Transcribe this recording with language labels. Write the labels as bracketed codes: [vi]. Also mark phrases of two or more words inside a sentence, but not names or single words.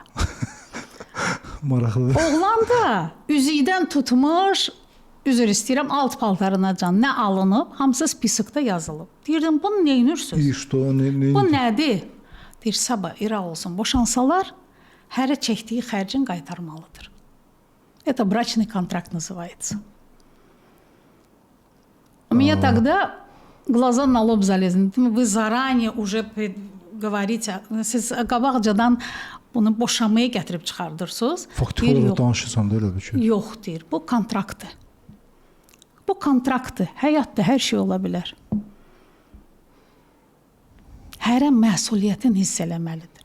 [az] Maraqlıdır. Oğlan da üzükdən tutmuş, üzr istəyirəm, alt paltarınacan nə alınıb, hamısı spiskdə yazılıb. Deyirdim, bunu nə edirsiniz? Bu nədir? Deyir, sabah İraq olsun, boşansalar, hərə çəkdiyi xərcin qaytarmalıdır. [ru] Это брачный контракт называется. У меня тогда глаза на лоб залезли. Вы заранее уже говорите, [az] siz qabaqcadan bunu boşanmaya gətirib çıxardırsınız. Faktik olaraq danışırsan da elə bir şey. Yox, deyir, bu kontraktdır. Bu kontraktdır. Həyatda hər şey ola bilər. Hərə məsuliyyətin hiss eləməlidir.